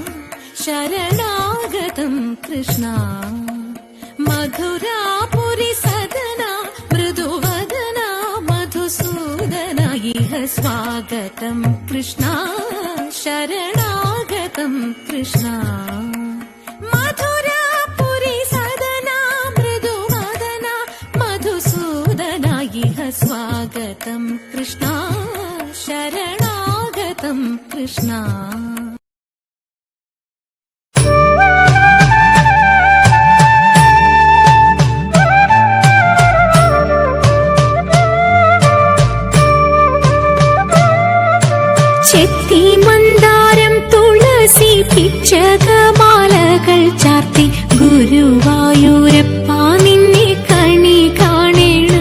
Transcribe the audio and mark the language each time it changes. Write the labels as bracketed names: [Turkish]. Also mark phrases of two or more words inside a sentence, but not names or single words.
[Sanskrit] शरणागतं कृष्णा मधुरापुरी सदना मृदुवदना मधुसूदना इह स्वागतं कृष्णा शरणागतं कृष्णा मधुरापुरी सदना मृदुवदना मधुसूदना इह स्वागतं कृष्णा शरणागतं कृष्णा। [Malayalam] ചെത്തി മന്ദാരം തുളസി പിച്ചകമാലകൾ ചാർത്തി ഗുരുവായൂരപ്പ നിന്നെ കണി കാണണം.